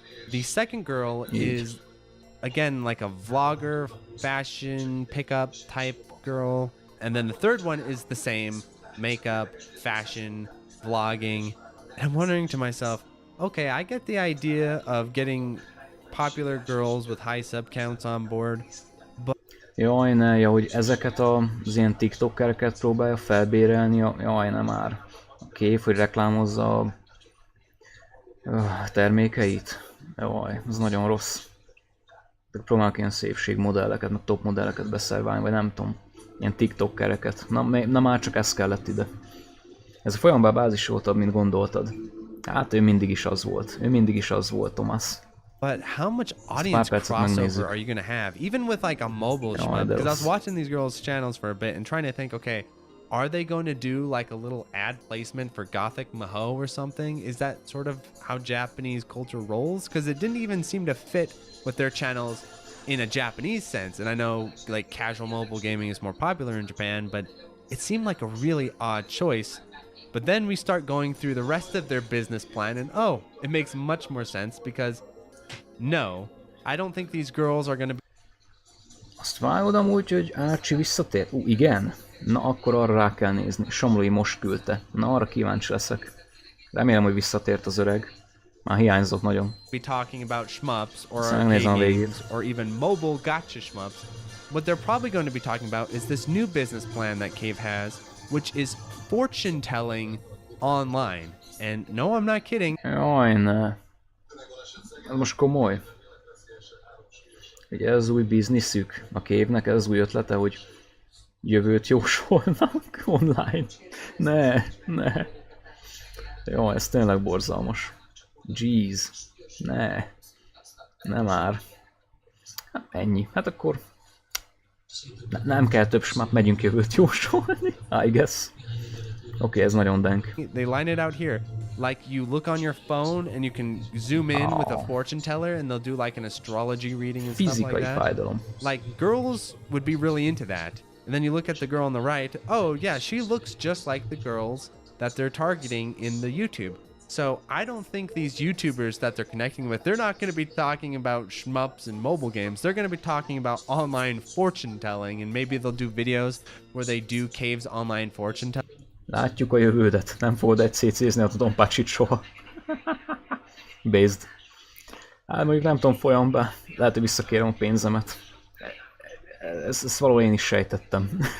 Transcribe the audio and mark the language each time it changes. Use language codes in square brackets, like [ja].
[en] The second girl is again like a vlogger, fashion pickup type girl, and then the third one is the same makeup, fashion, vlogging. And I'm wondering to myself, okay, I get the idea of getting popular girls with high sub counts on board. [hu] Jaj, ne, ja, hogy ezeket az ilyen tiktokereket próbálja felbérelni, jaj, nem már. A kép, hogy reklámozza a termékeit. Jaj, ez nagyon rossz. Próbálnak ilyen szépségmodelleket, meg top modelleket beszerválni, vagy nem tudom. Ilyen tiktokereket. Na már csak ez kellett ide. Ez a folyamban bázisoltabb, mint gondoltad. Hát ő mindig is az volt. Ő mindig is az volt, Thomas. [en] But how much audience crossover are you going to have, even with like a mobile shmup? Because I was watching these girls' channels for a bit and trying to think, okay, are they going to do like a little ad placement for Gothic Maho or something? Is that sort of how Japanese culture rolls? Because it didn't even seem to fit with their channels in a Japanese sense. And I know like casual mobile gaming is more popular in Japan, but it seemed like a really odd choice. But then we start going through the rest of their business plan and oh, it makes much more sense because no, I don't think these girls are gonna be... [hu] Azt vágod amúgy, hogy Archie visszatér? Igen? Na akkor arra rá kell nézni. Somlói most küldte. Na arra kíváncsi leszek. Remélem, hogy visszatért az öreg. Már hiányzott nagyon. [en] Be talking about shmups or [hu] Megnézem a [en] arcade [hu] végét. [en] games or even mobile gotcha shmups. What they're probably going to be talking about is this new business plan that Cave has, which is fortune telling online. And no, I'm not kidding. [hu] Jaj, ne. Ez most komoly. Ugye ez az új bizniszük a Cave-nek, ez az új ötlete, hogy jövőt jósolnak online. Ne. Jó, ez tényleg borzalmas. Jeez. Ne már. Hát ennyi. Hát akkor nem kell több smap, megyünk jövőt jósolni. [en] I guess. [hu] Oké, ez nagyon dank. [en] They line it out here. Like you look on your phone and you can zoom in with a fortune teller and they'll do like an astrology reading and stuff like [hu] Fizikai [en] that. [hu] fájdalom. [en] Like girls would be really into that. And then you look at the girl on the right. Oh yeah, she looks just like the girls that they're targeting in the YouTube. So I don't think these YouTubers that they're connecting with, they're not going to be talking about shmups and mobile games. They're going to be talking about online fortune telling, and maybe they'll do videos where they do Cave's online fortune telling. [hu] Látjuk a jövődet, nem fogod egy CC-zni a Tompácsit soha. Based. Hát mondjuk nem tudom folyamban, lehet, hogy visszakérem a pénzemet. ezt valahol én is sejtettem.